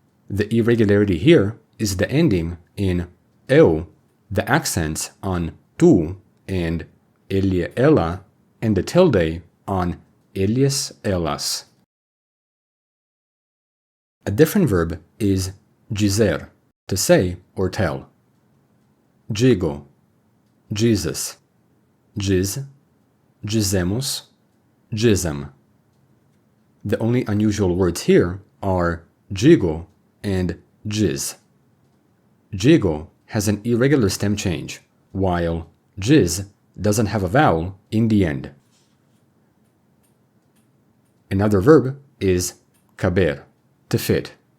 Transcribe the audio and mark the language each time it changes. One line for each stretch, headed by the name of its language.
English: The irregularity here is the ending in eu, the accents on tu and ele, ela, and the tilde on eles, elas. A different verb is dizer, to say or tell.
Portuguese: Digo, dizes, diz, dizemos, dizem.
English: The only unusual words here are digo and diz. Digo has an irregular stem change, while diz doesn't have a vowel in the end. Another verb is caber, to fit.